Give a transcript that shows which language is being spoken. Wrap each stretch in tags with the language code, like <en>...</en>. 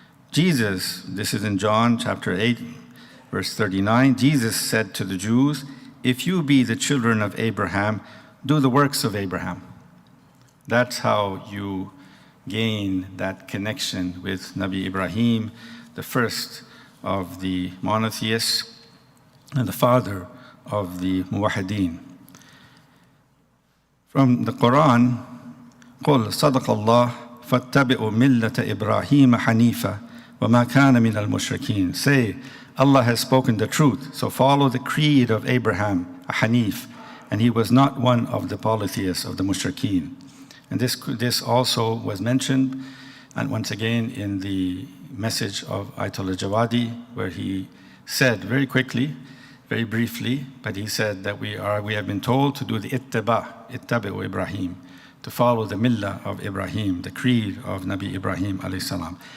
<en>Jesus, this is in John chapter 8, verse 39, Jesus said to the Jews, "If you be the children of Abraham, do the works of Abraham." That's how you gain that connection with Nabi Ibrahim, the first of the monotheists and the father of the muwahideen. From the Quran,</en> <ar>قُلْ صَدَقَ اللَّهُ فَاتَّبِعُوا مِلَّةَ إِبْرَاهِيمَ حَنِيفًا وَمَا كَانَ مِنَ الْمُشْرِكِينَ.</ar> <en>Say, Allah has spoken the truth, so follow the creed of Abraham, a Hanif, and he was not one of the polytheists, of the mushrikeen. And this also was mentioned, and once again in the message of Ayatollah Jawadi, where he said very quickly, very briefly, but he said that we have been told to do the ittabi'u Ibrahim, to follow the millah of Ibrahim, the creed of Nabi Ibrahim alayhi salam.</en>